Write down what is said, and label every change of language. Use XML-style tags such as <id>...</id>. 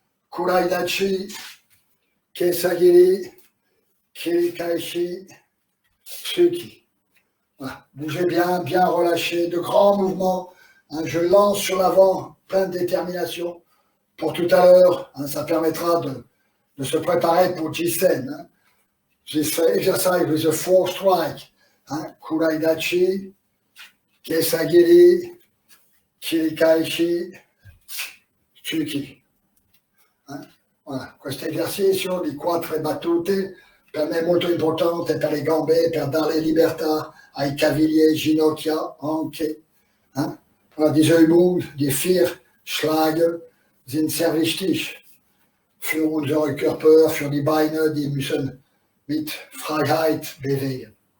<ja>Kuraidachi, Kesagiri, Kirikaishi, Tsuki. Voilà.</ja> <fr>Bougez bien, bien relâché, de grands mouvements. Hein, je lance sur l'avant, plein de détermination. Pour tout à l'heure, hein, ça permettra de se préparer pour Jisen. Hein.</fr> <en>This exercise with a 4 strike.</en> <ja>Hein, Kuraidachi, Kesagiri, Kirikaishi, Tsuki.</ja> <it>Voilà, questo esercizio di 4 battute per me è molto importante per le gambe, per dare libertà ai caviglie, ginocchia, anche.</it> <de>Voilà, diese Übungen, die 4 Schläge sind sehr wichtig für unseren Körper, für die Beine, die müssen mit Freiheit bewegen.</de>